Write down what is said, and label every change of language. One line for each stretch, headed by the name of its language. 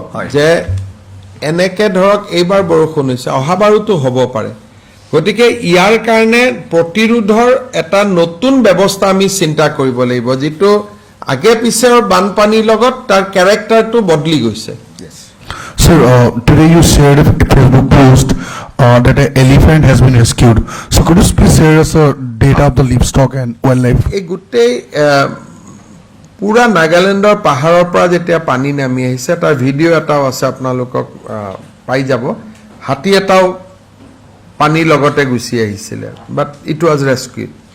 Assamese: হয়। যে এনেকে ধৰক এইবাৰ বৰষুণ হৈছে, অহাবাৰোতো হ'ব পাৰে। গতিকে ইয়াৰ কাৰণে প্ৰতিৰোধৰ এটা নতুন ব্যৱস্থা আমি চিন্তা কৰিব লাগিব, যিটো আগে পিছৰ বানপানীৰ লগত তাৰ কেৰেক্টাৰটো বদলি গৈছে।
English: Sir, today you shared a Facebook post that an elephant has been rescued. So could you please share us data of the livestock and wildlife?
Assamese: এই গোটেই পুৰা নাগালেণ্ডৰ পাহাৰৰ পৰা যেতিয়া পানী নামি আহিছে, তাৰ ভিডিঅ' এটাও আছে, আপোনালোকক পাই যাব। হাতী এটাও পানীৰ লগতে গুচি আহিছিলে,
English: But it was rescued.